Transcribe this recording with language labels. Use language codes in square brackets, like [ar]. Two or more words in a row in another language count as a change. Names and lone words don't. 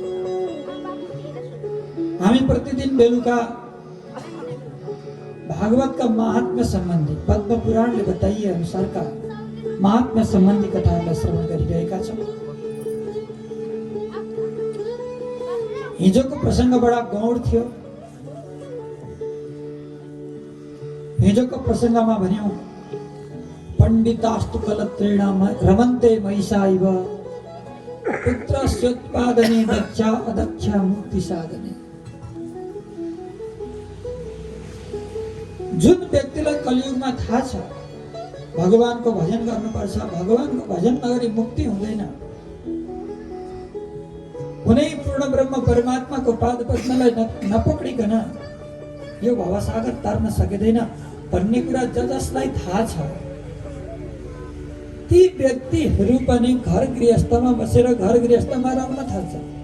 [ne] हामी प्रतिदिन बेलुका भागवत का महात्म्य सम्बन्धी पद्म पुराणले बताइए अनुसारका महात्म्य सम्बन्धी कथाहरूलाई श्रवण गरिरहेका छौँ। हिजोको प्रसङ्ग बडा गौण थियो। हिजोको प्रसङ्गमा भन्यौं [sa] पण्डितास्तु कलत्रेण रमन्ते महिषा इव पुत्रस्योत्पादने दक्षा अदक्षा मुक्ति साधने। [ne] जुन व्यक्तिलाई कलियुगमा थाहा छ भगवानको भजन गर्नुपर्छ, भगवानको भजन नगरी मुक्ति हुँदैन, कुनै पूर्ण ब्रह्म परमात्माको पाद पद्मलाई नपक्रिकन यो भवसागर तार्न सकिँदैन भन्ने कुरा जसलाई थाहा छ ती व्यक्तिहरू पनि घर गृहस्थमा बसेर घर गृहस्थमा रम्न थाल्छ।